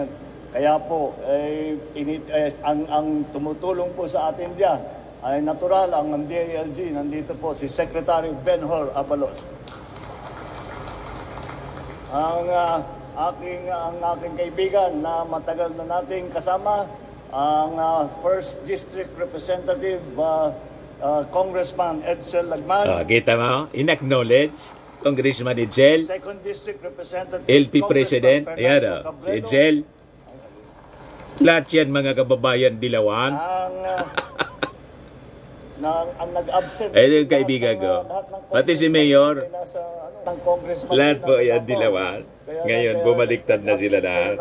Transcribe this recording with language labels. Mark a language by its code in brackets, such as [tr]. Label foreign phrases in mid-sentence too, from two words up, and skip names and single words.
[tl] Kaya po, ang tumutulong po sa atin diyan ay natural ang DILG. Nandito po si Secretary Ben-Hur Abalos. Ang aking kaibigan na matagal na nating kasama, ang [en] First District Representative [tl] Congressman Edsel Lagman. Kita mo, in-acknowledge Congressman Edsel, [en] Second District Representative LP President, [tl] ayan si Edsel. Lahat yan mga kababayan Dilawan. Ang nag-absent. Yung kaibigan ko. Pati si Mayor. Lahat po yan Dilawan. Ngayon bumaliktad na sila lahat.